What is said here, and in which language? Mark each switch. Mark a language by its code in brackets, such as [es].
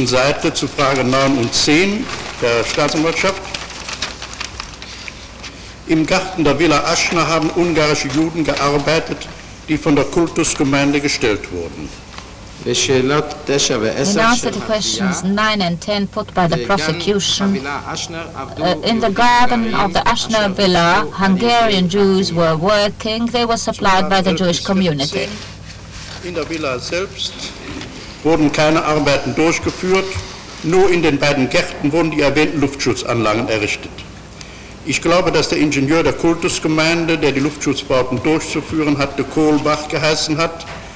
[de] Seite zu Frage 9 und 10 der Staatsanwaltschaft. Im Garten der Villa Aschner haben ungarische Juden gearbeitet, die von der Kultusgemeinde gestellt wurden. [en] In answer to questions 9 and 10 put by the prosecution, in the garden of the Aschner villa, Hungarian Jews were working. They were supplied by the Jewish community. [de] In der Villa selbst wurden keine Arbeiten durchgeführt, nur in den beiden Gärten wurden die erwähnten Luftschutzanlagen errichtet. Ich glaube, dass der Ingenieur der Kultusgemeinde, der die Luftschutzbauten durchzuführen hatte, Kohlbach geheißen hat.